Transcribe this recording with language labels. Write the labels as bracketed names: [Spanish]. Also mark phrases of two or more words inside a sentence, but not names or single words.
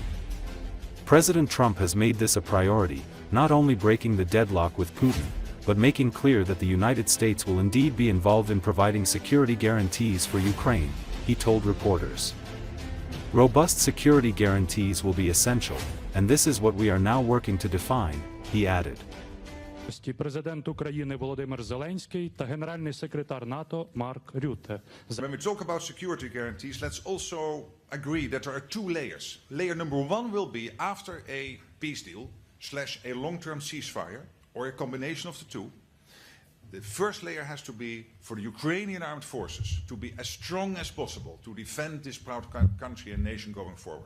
[English] President Trump has made this a priority, not only breaking the deadlock with Putin, but making clear that the United States will indeed be involved in providing security guarantees for Ukraine, he told reporters. Robust security guarantees will be essential, and this is what we are now working to define, he added. [Ukrainian] Президент України Володимир Зеленський та Генеральний секретар НАТО Марк Рютте. [English] When we talk about security guarantees, let's also agree that there are two layers. Layer number one will be after a peace deal / a long-term ceasefire, or a combination of the two. The first layer has to be for the Ukrainian armed forces to be as strong as possible to defend this proud country and nation going forward.